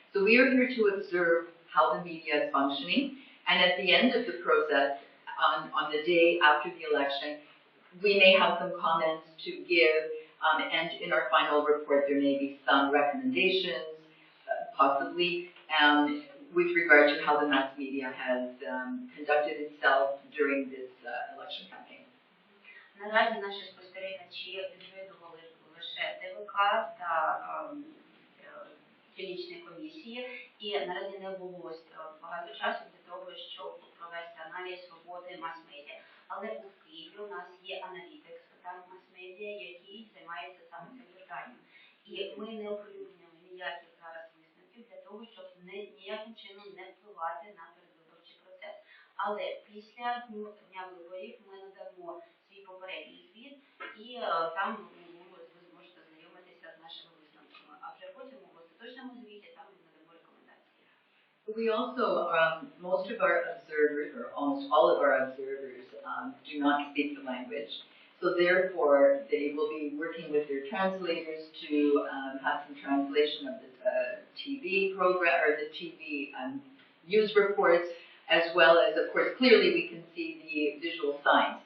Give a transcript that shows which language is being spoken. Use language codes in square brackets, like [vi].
[en] So we are here to observe how the media is functioning, and at the end of the process, on the day after the election, we may have some comments to give, and in our final report there may be some recommendations, possibly, with regard to how the mass media has conducted itself during this election campaign. [uk] Наразі наші спостерігачі відвідували лише ТВК та дільничні комісії, і наразі не було багато часу для того, щоб провести аналіз роботи мас-медіа. Але у Києві у нас є аналітик з питань мас-медіа, який займається саме цим питанням. І ми не оприлюднюємо ніяких зараз висновків для того, щоб ніяким чином не впливати на передвиборчий процес. Але після дня виборів ми надамо свій попередній звіт, і там ви зможете знайомитися з нашими висновками. А вже потім у остаточному звіті там ми надамо рекомендації. [en] We also, most of our observers, or almost all of our observers, do not speak the language. So therefore, they will be working with their translators to have some translation of the TV program, or the TV news reports, as well as, of course, clearly we can see the visual signs.